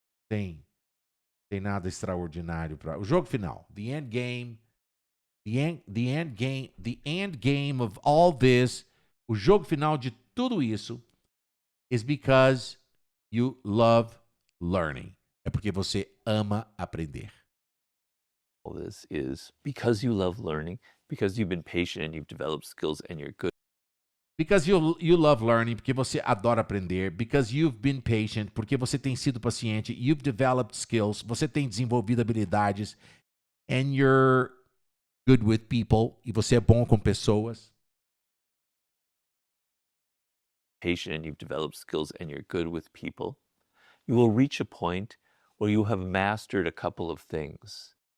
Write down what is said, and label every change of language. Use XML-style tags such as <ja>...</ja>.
<pt>Tem nada extraordinário para o jogo final.</pt> <en>The endgame. The end game of all this</en> <pt>O jogo final de tudo isso</pt> <en>is because you love learning.</en> <pt>É porque você ama aprender.</pt> <en>All this is because you love learning, because you've been patient and you've developed skills and you're good Because you love learning,</en> <pt>porque você adora aprender.</pt> <en>Because you've been patient,</en> <pt>porque você tem sido paciente.</pt> <en>You've developed skills,</en> <pt>você tem desenvolvido habilidades.</pt> <en>And you're good with people,</en> <pt>e você é bom com pessoas.</pt> <en>patient and you've developed skills and you're good with people, you will reach a point where you have mastered a couple of things.</en>